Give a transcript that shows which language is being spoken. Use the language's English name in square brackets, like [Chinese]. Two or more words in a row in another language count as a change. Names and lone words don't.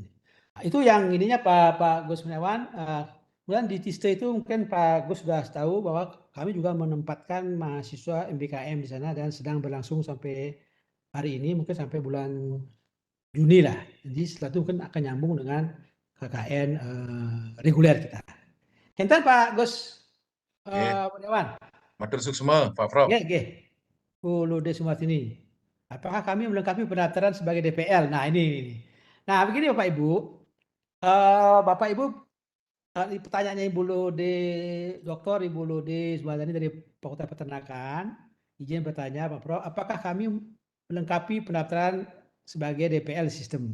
[Indonesian] Nah, itu yang ininya Pak Gus Mulyawan. Kemudian di Tiste itu mungkin Pak Gus sudah tahu bahwa kami juga menempatkan mahasiswa MBKM di sana dan sedang berlangsung sampai hari ini, mungkin sampai bulan Juni lah. Jadi setelah itu mungkin akan nyambung dengan KKN reguler kita. Enten Pak Gus Mulyawan. [Balinese] Matur suksma Pak Prof. [Indonesian] Nggih. Ulude Sumartini. Apakah kami melengkapi pendaftaran sebagai DPL? Nah ini. Nah begini Bapak Ibu. Bapak Ibu pertanyaannya Ibu Lode, Dr. Ibu Lode Subadani dari Fakultas Peternakan, izin bertanya Pak Prof, apakah kami melengkapi pendaftaran sebagai DPL sistem?